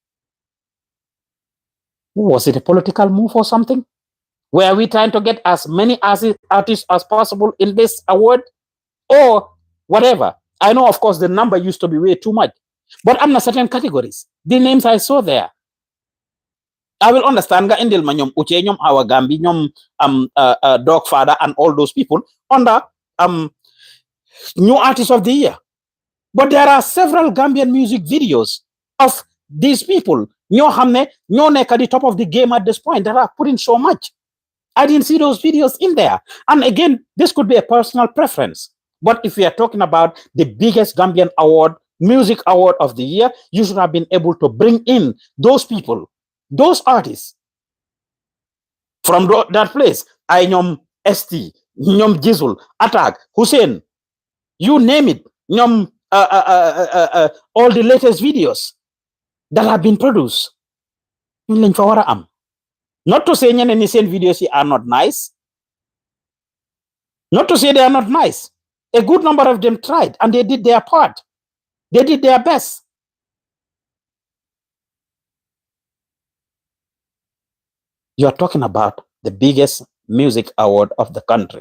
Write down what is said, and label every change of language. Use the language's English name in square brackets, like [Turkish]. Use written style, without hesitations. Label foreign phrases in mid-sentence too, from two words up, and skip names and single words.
[English] Was it a political move or something? Were we trying to get as many artists as possible in this award? Or whatever? I know, of course, the number used to be way too much. But I'm not certain categories. The names I saw there, I will understand [Wolof] ga indil ma ñom [English] Uche ñom Awa Gambi ñom Dog Father and all those people under new artist of the year. But there are several Gambian music videos of these people [Wolof] ñoo xamne ñoo nekk [English] at the top of the game at this point that are putting so much. I didn't see those videos in there. And again, this could be a personal preference. But if we are talking about the biggest Gambian award, music award of the year, you should have been able to bring in those people, those artists from that place. I ñom ST, ñom Jisul, Attack, Hussein, you name it, ñom all the latest videos that have been produced. [Wolof] Ñun lañ fa wara am. [English] Not to say [Wolof] ñeneen ñi seen [English] videos are not nice. Not to say they are not nice. A good number of them tried and they did their part. They did their best. You are talking about the biggest music award of the country.